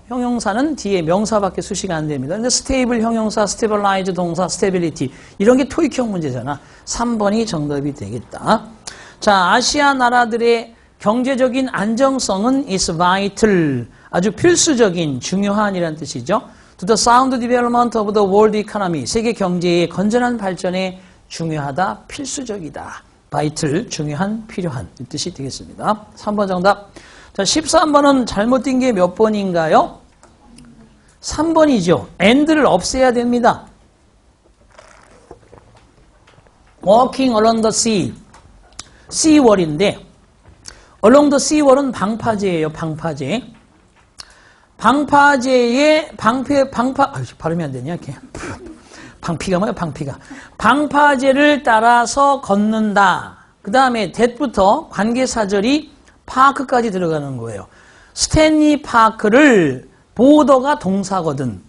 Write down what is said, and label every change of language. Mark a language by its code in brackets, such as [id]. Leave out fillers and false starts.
[ko] 형용사는 뒤에 명사밖에 수식 안 됩니다. 근데 스테이블 형용사, 스테빌라이즈 동사, 스테빌리티 이런 게 토익형 문제잖아. 3번이 정답이 되겠다. 자, 아시아 나라들의 경제적인 안정성은 [en] is vital. [ko] 아주 필수적인, 중요한이라는 뜻이죠. [en] To the sound development of the world economy. [ko] 세계 경제의 건전한 발전에 중요하다, 필수적이다. vital, 중요한, 필요한 이 뜻이 되겠습니다. 3번 정답. 자, 13번은 잘못된 게 몇 번인가요? 3번이죠. and를 없애야 됩니다. [en] walking along the sea. [ko] seawall인데 [en] along the seawall [ko] 은 방파제예요. 방파제. 방파제의 발음이 안 되냐? 이렇게. 방피가 뭐야? 방피가. 방파제를 따라서 걷는다. 그 다음에 that부터 관계사절이 파크까지 들어가는 거예요. 스탠리 파크를 보더가 동사거든.